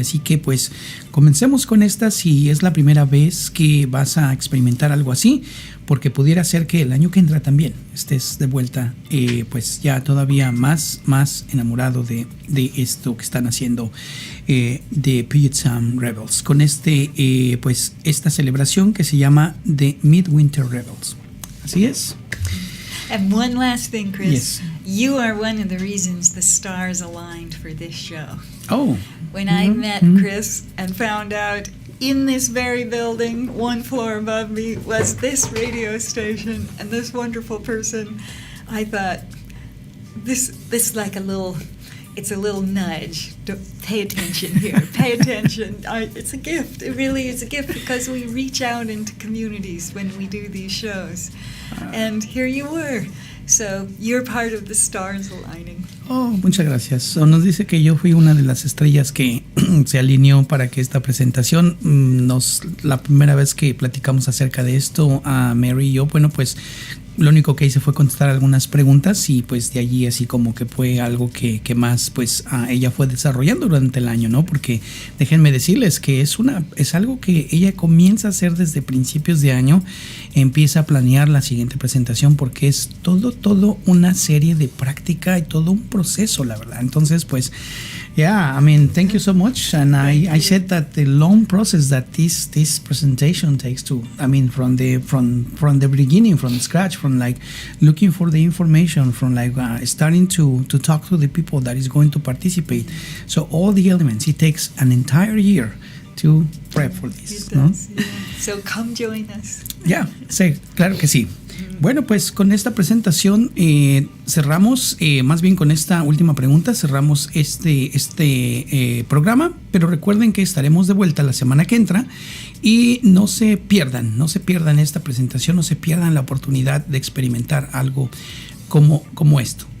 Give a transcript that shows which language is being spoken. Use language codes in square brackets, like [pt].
[es] Así que pues comencemos con esta, si es la primera vez que vas a experimentar algo así, porque pudiera ser que el año que entra también estés de vuelta, pues ya todavía más enamorado de esto que están haciendo de Puget Revels, con pues esta celebración que se llama The Midwinter Revels. Así es. [en] And one last thing, Chris. Yes. You are one of the reasons the stars aligned for this show. Oh. When I met Chris and found out in this very building, one floor above me, was this radio station and this wonderful person, I thought, this like it's a little nudge. Pay attention here. Pay attention. It's a gift. It really is a gift, because we reach out into communities when we do these shows. And here you were. So you're part of the stars aligning. [es] Oh, muchas gracias. Nos dice que yo fui una de las estrellas que se alineó para que esta presentación, la primera vez que platicamos acerca de esto, a Mary y yo, bueno, pues lo único que hice fue contestar algunas preguntas, y pues de allí así como que fue algo que más pues ella fue desarrollando durante el año, ¿no? Porque déjenme decirles que es algo que ella comienza a hacer desde principios de año, empieza a planear la siguiente presentación, porque es todo una serie de práctica y todo un proceso, la verdad. Entonces pues [en] yeah, I mean, thank you so much. And I said that the long process that this presentation takes to, I mean, from the beginning, from scratch, from like looking for the information, from like starting to talk to the people that is going to participate. So all the elements, it takes an entire year to prep for this. It does, yeah. So come join us. [es] Yeah, sí, claro que sí. Bueno, pues con esta presentación cerramos, más bien con esta última pregunta, cerramos este programa, pero recuerden que estaremos de vuelta la semana que entra, y no se pierdan esta presentación, no se pierdan la oportunidad de experimentar algo como esto.